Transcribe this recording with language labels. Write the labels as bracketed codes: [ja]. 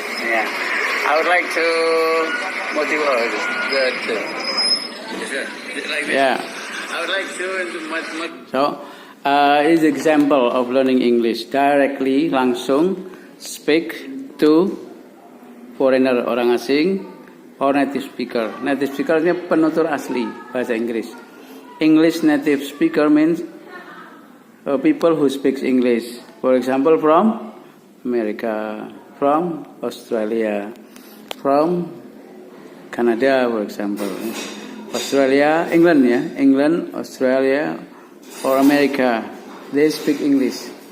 [en] Yeah, I would like to motivate like this. Yeah. I would like to So, is example of learning English directly, langsung speak to foreigner, [id] orang asing, [en] or native speaker. [id] Native speaker ini penutur asli bahasa Inggris. [en] English native speaker means people who speaks English. For example, from America, from Australia, from Canada, for example. Australia, England, ya, England, Australia, or America, they speak English.